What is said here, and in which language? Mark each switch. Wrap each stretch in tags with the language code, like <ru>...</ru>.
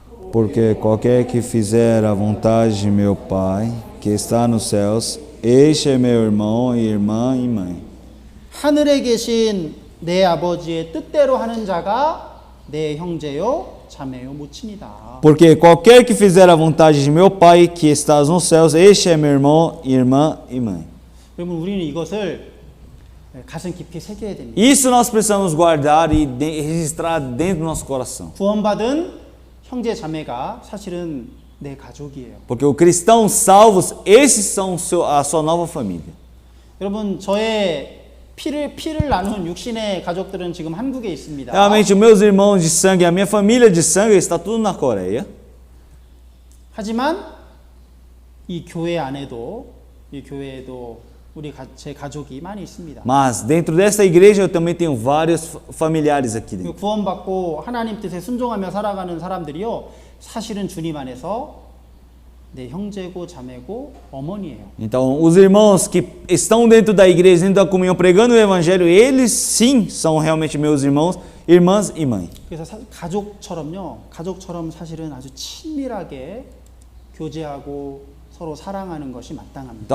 <pt>Porque qualquer que fizer a vontade de meu Pai, que está nos céus, este é meu irmão e irmã e mãe.</pt> <ko>하늘에 계신 내 아버지의 뜻대로 하는 자가 내 형제요 자매요 모친이다.</ko> <pt>Porque qualquer que fizer a vontade de meu Pai que estás nos céus, este é meu irmão, irmã e mãe.</pt> <ko>여러분 우리는 이것을 가슴 깊이 새겨야 됩니다.</ko> <pt>Isso nós precisamos guardar e registrar dentro do nosso coração.</pt> <ko>구원받은 형제 자매가 사실은 내 가족이에요.</ko> <pt>Porque os cristãos salvos, esses são a sua nova família.</pt> <ko>여러분 저의 피를 나눈 육신의 가족들은 지금 한국에 있습니다.</ko> <pt>Realmente, os meus irmãos de sangue, a minha família de sangue está tudo na Coreia.</pt> <ko>하지만 이 교회 안에도 이 교회에도 제 가족이 많이 있습니다.</ko> <pt>Mas dentro dessa igreja eu também tenho vários familiares aqui dentro.</pt> <ko>구원받고 하나님 뜻에 순종하며 살아가는 사람들이요 사실은 주님 안에서 내 형제고 자매고 어머니예요.</ko> <pt>Então, os irmãos que estão dentro da igreja, dentro da comunhão, pregando o evangelho, eles sim são realmente meus irmãos, irmãs e mãe.</pt> <ko>그래서 가족처럼 사실은 아주 친밀하게 교제하고 서로 사랑하는 것이 마땅합니다.</ko>